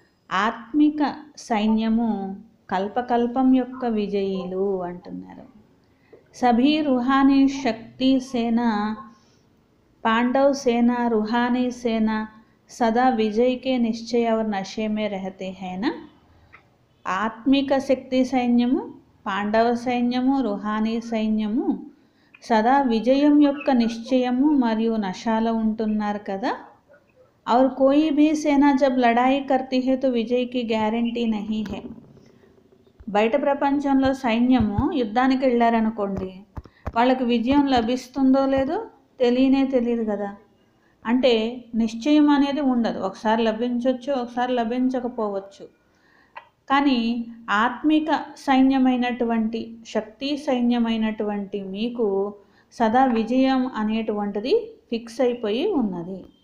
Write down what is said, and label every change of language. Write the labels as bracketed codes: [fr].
[te] ఆత్మిక సైన్యము కల్పకల్పం యొక్క విజయులు అంటున్నారు. [hi] సభీ రుహానీ శక్తి సేన, पांडव सेना, रूहानी सेना सदा विजय के निश्चय और नशे में रहते हैं ना. [te] ఆత్మిక శక్తి సైన్యము, పాండవ సైన్యము, రుహానీ సైన్యము సదా విజయం యొక్క నిశ్చయము మరియు నశాలో ఉంటున్నారు కదా. [hi] और कोई भी सेना जब लड़ाई करती है तो विजय की गारंटी नहीं है. [te] బయట ప్రపంచంలో సైన్యము యుద్ధానికి వెళ్ళారనుకోండి, వాళ్ళకి విజయం లభిస్తుందో లేదో తెలియదు కదా. అంటే నిశ్చయం అనేది ఉండదు. ఒకసారి లభించవచ్చు, ఒకసారి లభించకపోవచ్చు. కానీ ఆత్మిక సైన్యమైనటువంటి, శక్తి సైన్యమైనటువంటి మీకు సదా విజయం అనేటువంటిది ఫిక్స్ అయిపోయి ఉన్నది.